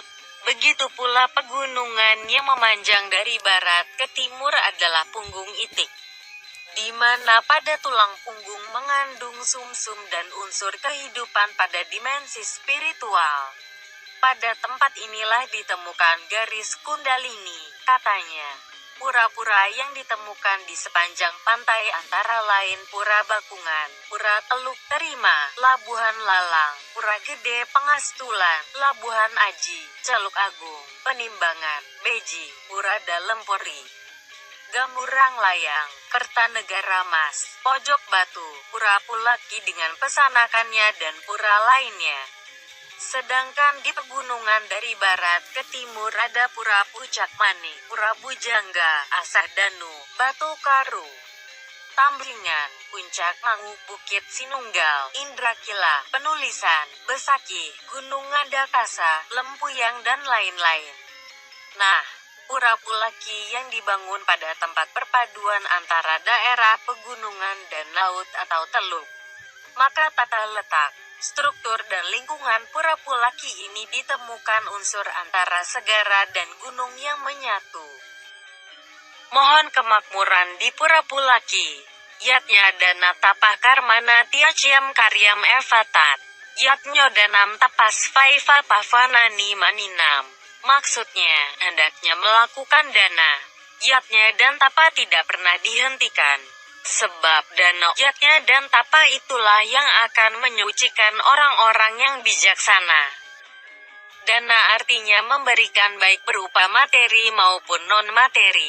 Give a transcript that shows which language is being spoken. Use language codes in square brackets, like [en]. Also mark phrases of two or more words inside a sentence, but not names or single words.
[id] Begitu pula pegunungan yang memanjang dari barat ke timur adalah punggung itik, di mana pada tulang punggung mengandung sumsum dan unsur kehidupan pada dimensi spiritual. Pada tempat inilah ditemukan garis Kundalini, katanya. Pura-pura yang ditemukan di sepanjang pantai antara lain Pura Bakungan, Pura Teluk Terima, Labuhan Lalang, Pura Gede Pengastulan, Labuhan Aji, Celuk Agung, Penimbangan, Beji, Pura Dalempori, Gamurang Layang, Kertanegara Mas, Pojok Batu, Pura Pulaki dengan pesanakannya dan pura lainnya. Sedangkan di pegunungan dari barat ke timur ada Pura Puncak Manik, Pura Bujangga, Asah Danu, Batu Karu, Tamblingan, Puncak Mangu, Bukit Sinunggal, Indrakila, Penulisan, Besaki, Gunung Ngandakasa, Lempuyang dan lain-lain. Nah, Pura Pulaki yang dibangun pada tempat perpaduan antara daerah pegunungan dan laut atau teluk. Maka tata letak, struktur dan lingkungan Pura Pulaki ini ditemukan unsur antara segara dan gunung yang menyatu. Mohon kemakmuran di Pura Pulaki. [sa] Yatnya dana tapah karmana tiaciam karyam evatat. Yatnyo danam tapas faifa pavanani maninam. [id] Maksudnya, hendaknya melakukan dana. Yatnya dan tapa tidak pernah dihentikan. Sebab dana yatnya dan tapa itulah yang akan menyucikan orang-orang yang bijaksana. Dana artinya memberikan baik berupa materi maupun non-materi.